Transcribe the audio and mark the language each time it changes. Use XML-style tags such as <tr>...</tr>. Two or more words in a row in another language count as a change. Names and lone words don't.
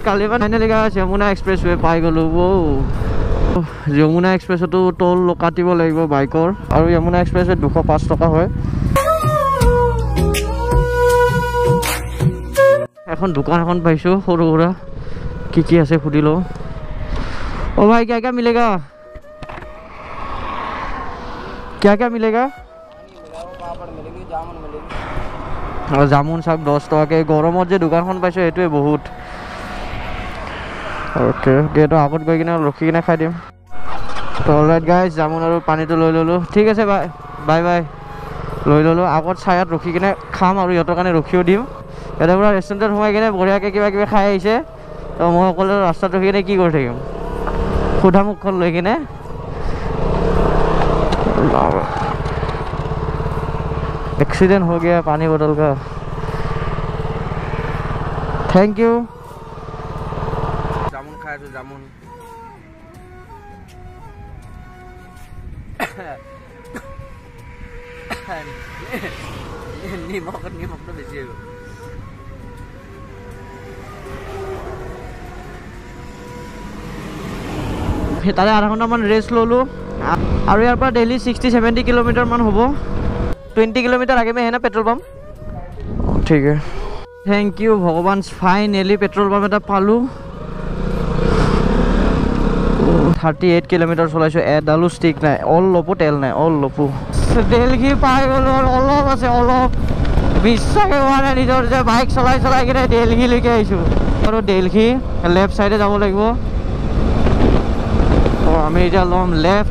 <as>কালি ফাইনেলি যমুনা এক্সপ্ৰেছৱে পাই গ'লোঁ। যমুনা এক্সপ্ৰেছতো টোল কাটিব লাগিব বাইকৰ, আৰু যমুনা এক্সপ্ৰেছত 205 টকা হয়। এখন দোকান এখন পাইছোঁ সৰু সুৰা, কি আছে সুধি লওঁ।</as> <hi>অ ভাই क्या मिलेगा, क्या मिलेगा?</hi> <as>জামুন চাওক 10 টকাকৈ। গৰমত যে দোকানখন পাইছোঁ সেইটোৱে বহুত। অ'কে এইটো আগত গৈ কিনে ৰখি কিনে খাই দিম। তো</as> <en>alright guys,</en> <as>জামুন আৰু পানীটো লৈ ল'লোঁ। ঠিক আছে, বাই লৈ ল'লোঁ। আগত চায়াত ৰখি কিনে খাম, আৰু ইহঁতৰ কাৰণে ৰখিও দিম। ইয়াতে পৰা ৰেষ্টুৰেণ্টত সোমাই কিনে বঢ়িয়াকৈ কিবা কিবি খাই আহিছে, তো মই অকলে ৰাস্তাত ৰখি কিনে কি কৰি থাকিম, সুধা মুখখন লৈ কিনে।</as> <hi>एक्सीडेंट हो गया पानी बोतल का।</hi> <en>thank you.</en> <hi>जामुन खाया तो जामुन निमक तो बेसी हो।</hi> <as>তাৰে আধা ঘণ্টামান ৰেষ্ট ল'লোঁ, আৰু ইয়াৰ পৰা দিল্লী 60-70 কিলোমিটাৰ মান হ'ব।</as> <hi>20 किलोमीटर आगे में है ना</hi> <en>petrol pump.</en> <hi>ठीक है,</hi> <en>thank you</en> <hi>भगवान, फाइनली</hi> <en>petrol pump</en> <as>এটা পালোঁ। 38 কিলোমিটাৰ চলাইছোঁ, এডালো ষ্টিক নাই, অলপো তেল নাই, অলপো। দেলহি পাই গ'লোঁ আৰু অলপ আছে, অলপ বিশ্বাসে হোৱা নাই নিজৰ যে বাইক চলাই চলাই কিনে দেলহিলৈকে আহিছোঁ। আৰু দেলহি লেফ্ট চাইডে যাব লাগিব। আমি এতিয়া ল'ম লেফ্ট।</as>